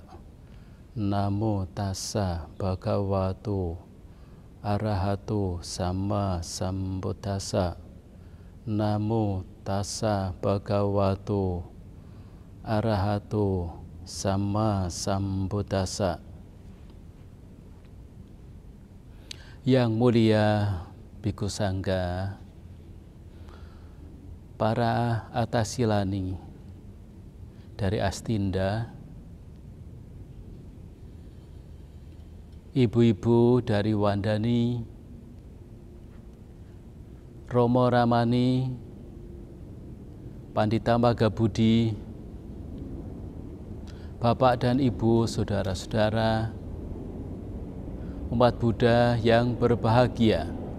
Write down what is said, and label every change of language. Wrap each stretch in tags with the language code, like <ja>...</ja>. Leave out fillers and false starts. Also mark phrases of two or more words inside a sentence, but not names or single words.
<pi>Namo tassa bhagavato arahato sama sambuddhassa. Namo tassa bhagavato arahato sama sambuddhassa.</pi> <id>Yang mulia</id> <pi>Bhikkhu Sangha,</pi> <id>para atasilani dari Astinda, ibu-ibu dari Wandani, Romo Ramani, Pandita Magabudi, Bapak dan Ibu, saudara-saudara, umat Buddha yang berbahagia.</id>